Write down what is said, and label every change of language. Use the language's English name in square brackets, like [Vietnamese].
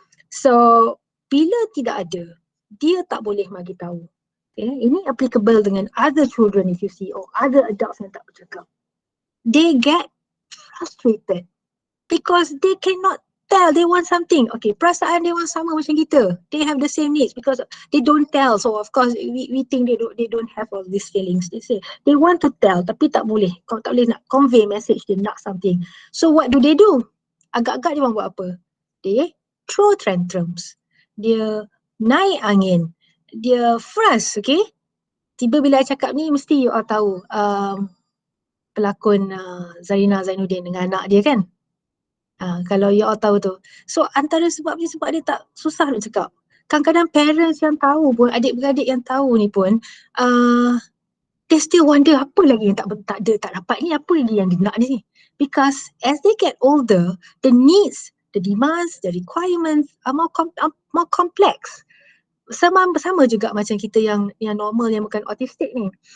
[Malay] So bila tidak ada, dia tak boleh bagi tahu. [English] Okay. [Malay] Ini [English] applicable [Malay] dengan [English] other children if you see, or other adults [Malay] yang tak bercakap. [English] They get frustrated because they cannot tell they want something. Okay, [Malay] perasaan dia orang sama macam kita. [English] They have the same needs because they don't tell. So of course we think they don't have all these feelings. They say they want to tell [Malay] tapi tak boleh. Kau tak boleh nak [English] convey message [Malay] dia nak something. [English] So what do? [Malay] Agak-agak dia orang buat apa? [English] They throw tantrums. [Malay] Dia naik angin. Dia frust, okay? Tiba bila I cakap ni mesti you all tahu pelakon Zarina Zainuddin dengan anak dia kan? Kalau you all tahu tu. So antara sebabnya sebab dia tak susah nak cakap. Kadang-kadang parents yang tahu pun, adik-beradik yang tahu ni pun, [English] they still wonder [Malay] apa lagi yang tak dapat ni, apa lagi yang dia nak ni. [English] Because as they get older, the needs the demands, the requirements are more complex. [Malay] Sama juga macam kita yang normal, yang bukan autistic ni.